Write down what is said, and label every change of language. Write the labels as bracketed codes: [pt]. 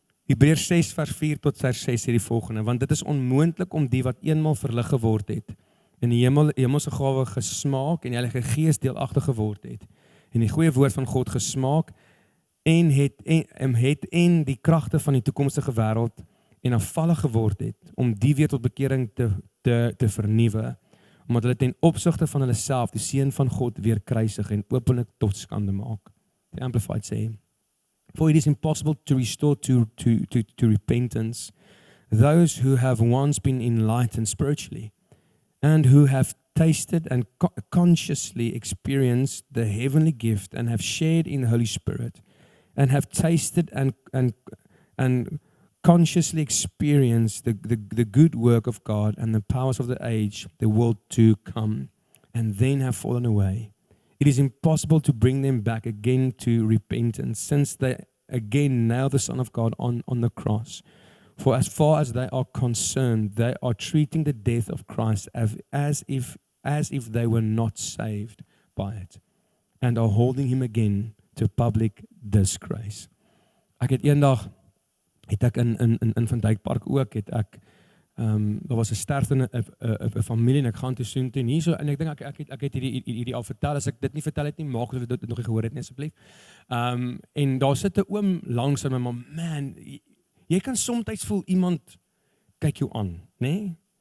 [af] Hebreërs 6 vers 4 tot vers 6 sê die volgende, want dit is onmoontlik om die wat eenmaal verlig geword het, in die hemelse gawe gesmaak en die Heilige Gees deelagtig geword het, en die goeie woord van God gesmaak en het die kragte van die toekomstige wêreld en afvallig geword het, om die weer tot bekering te vernuwe, omdat hulle ten opsigte van hulle self die seun van God weer kruisig en openlik tot skande maak. [en] The Amplified sê, for it is impossible to restore to repentance those who have once been enlightened spiritually and who have tasted and consciously experienced the heavenly gift and have shared in the Holy Spirit and have tasted and consciously experienced the good work of God and the powers of the age, the world to come, and then have fallen away. It is impossible to bring them back again to repentance, since they again nail the Son of God on the cross. For as far as they are concerned, they are treating the death of Christ as if they were not saved by it, and are holding him again to public disgrace. [af] Ek het eendag in Van Dyk Park ook daar was 'n sterfte in 'n familie en ek gaan toe soontoe nie so en ek dink ek het hierdie al vertel, as ek dit nie vertel het nie, maak of dit nog nie gehoor het nie asseblief. En daar sit 'n oom langs aan my, maar man, jy kan soms voel iemand kyk jou aan, nê? Nee?